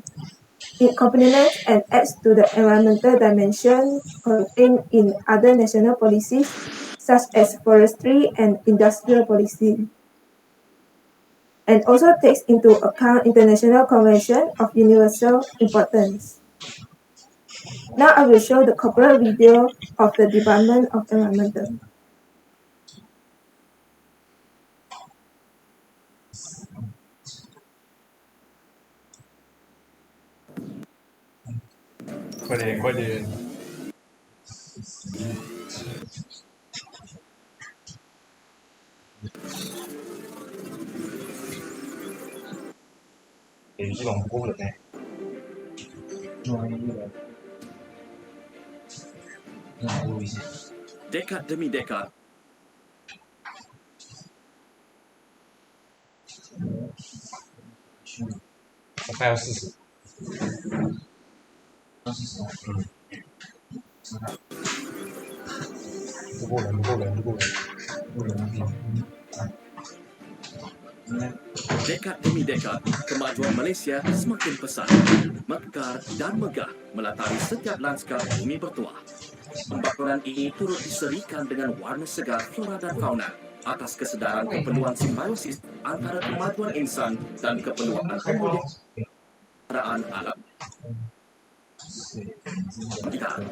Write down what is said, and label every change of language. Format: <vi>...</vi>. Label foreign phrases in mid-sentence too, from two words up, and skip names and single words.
<en>It complements and adds to the environmental dimension contained in other national policies such as forestry and industrial policy, and also takes into account international convention of universal importance. Now I will show the corporate video of the Department of Environmental.</en> <zh>快点。这种工人呢？</zh> <ms>Dekad demi dekad,</ms> <zh>我快要40。不够人。</zh> <ms>dekad demi dekad, kemajuan Malaysia semakin pesat, mekar dan megah melatari setiap lanskap bumi bertuah. Pembangunan ini turut diserikan dengan warna segar flora dan fauna atas kesedaran keperluan simbiosis antara kemajuan insan dan keperluan pemeliharaan alam kita.</ms>